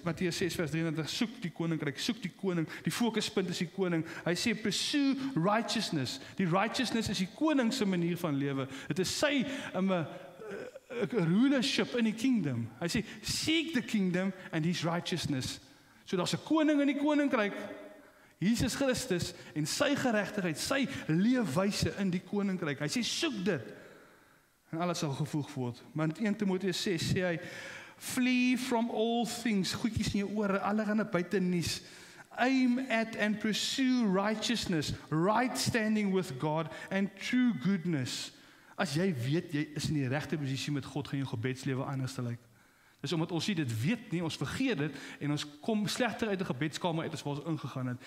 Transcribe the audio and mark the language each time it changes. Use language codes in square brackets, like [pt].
[af] Matteus 6 vers 33, soek die koninkryk, soek die koning, die fokuspunt is die koning. Hy sê [en] pursue righteousness. [af] Die righteousness is die koning se manier van lewe. Dit is sy 'n rulership in die kingdom. Hy sê [en] seek the kingdom and his righteousness. [af] So daar's 'n koning in die koninkryk, Jesus Christus en sy geregtigheid, sy leefwyse in die koninkryk. Hy sê soek dit en alles sal gevoeg word. Maar in 1 Timoteus 6 sê hy [en] flee from all things, [af] goedjies in jou ore, allerhande buite nuus. [en] Aim at and pursue righteousness, right standing with God and true goodness. [af] As jy weet jy is in die regte posisie met God, gaan jou gebedslewe anders lyk. Dis omdat ons nie dit weet nie, ons vergeet dit en ons kom slegter uit 'n gebedskamer uit as waar ons ingegaan het.